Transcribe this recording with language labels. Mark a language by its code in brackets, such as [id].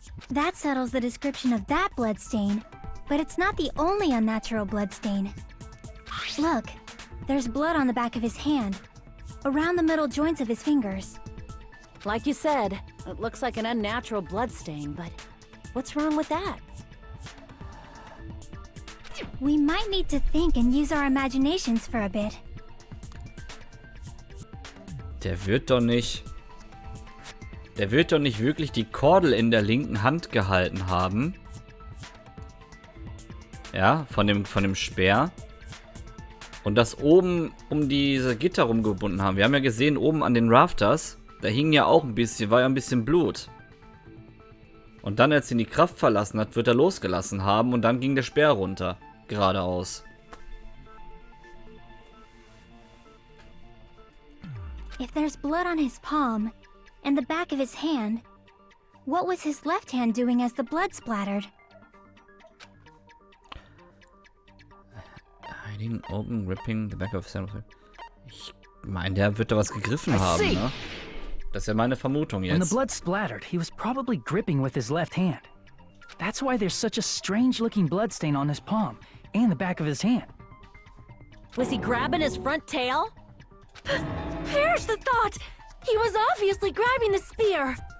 [en] That settles the description of that bloodstain, but it's not the only unnatural bloodstain. Look, there's blood on the back of his hand. around the middle joints of his fingers. Like you said, it looks like an unnatural bloodstain, but what's wrong with that? We might need to think and use our imaginations for a bit. [de] Der wird doch nicht wirklich die Kordel in der linken Hand gehalten haben. Ja, von dem Speer. Und das oben um diese Gitter rumgebunden haben. Wir haben ja gesehen, oben an den Rafters, da hing ja auch ein bisschen, war ja ein bisschen Blut. Und dann, als ihn die Kraft verlassen hat, wird er losgelassen haben und dann ging der Speer runter. Geradeaus. [en] If there's blood on his palm and the back of his hand, what was his left hand doing as the blood splattered? Hiding, open, ripping the back of his hand. [de] Ich meine, der wird da was gegriffen haben, ne? Das ist ja meine Vermutung jetzt. [en] When the blood splattered, he was probably gripping with his left hand. That's why there's such a strange-looking bloodstain on his palm and the back of his hand. Was he grabbing his front tail? Perish the thought! He was obviously grabbing the spear!